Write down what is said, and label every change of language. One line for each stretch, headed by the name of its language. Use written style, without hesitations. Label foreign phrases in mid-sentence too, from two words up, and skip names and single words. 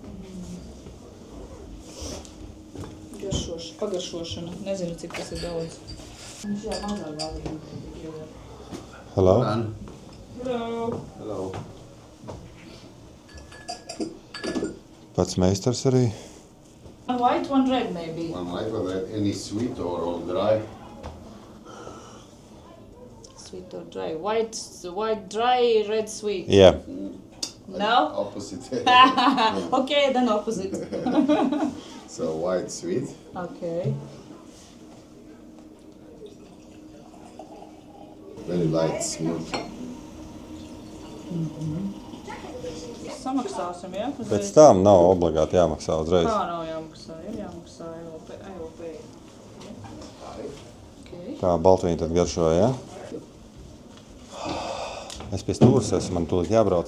Latvian: Pagaršošana. Nezinu, cik tas ir daudz.
English: Hello? Hello. Hello.
Latvian: Pats meistars arī.
English: One white, one red maybe. One white, one red. Any sweet or all dry? Sweet or dry? White dry, red sweet.
Latvian: Jā.
English: No? Opposite. Okay, then opposite. So white sweet. Okay. Very light, smooth.
Latvian: Samaksāsim, ja? Pēc tam nav obligāti jāmaksā uzreiz. Kā nav jāmaksā? Ir jāmaksā AOP. Okay. Kā baltvīni tad garšo, jā? Es pie stūras esmu, man tūlīt jābrauc.